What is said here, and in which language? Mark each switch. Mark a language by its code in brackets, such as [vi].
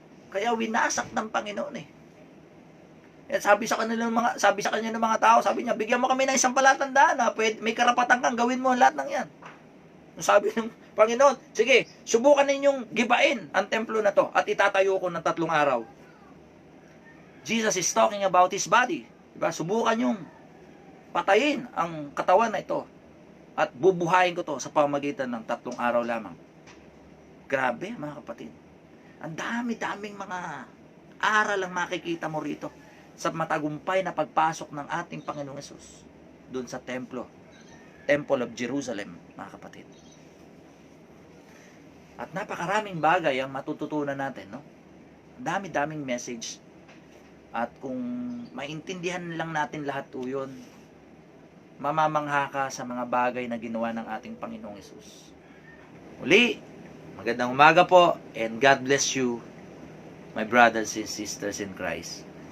[tl] Kaya winasak ng Panginoon Sabi sa kanya ng mga tao, sabi niya, bigyan mo kami ng isang palatandaan na may karapatan kang gawin mo lahat ng yan. Sabi ng Panginoon, sige, subukan ninyong gibain ang templo na to at itatayo ko ng 3 araw. [en] Jesus is talking about His body. [tl] Diba? Subukan yung patayin ang katawan na ito at bubuhayin ko to sa pamamagitan ng 3 araw lamang. Grabe, mga kapatid. Ang dami-daming mga aral ang makikita mo rito sa matagumpay na pagpasok ng ating Panginoong Hesus doon sa templo. [en] Temple of Jerusalem, [tl] mga kapatid. At napakaraming bagay ang matututunan natin, Dami-daming message. At kung maintindihan lang natin lahat yun, mamamangha ka sa mga bagay na ginawa ng ating Panginoong Hesus. Muli, magandang umaga po, [en] and God bless you, my brothers and sisters in Christ.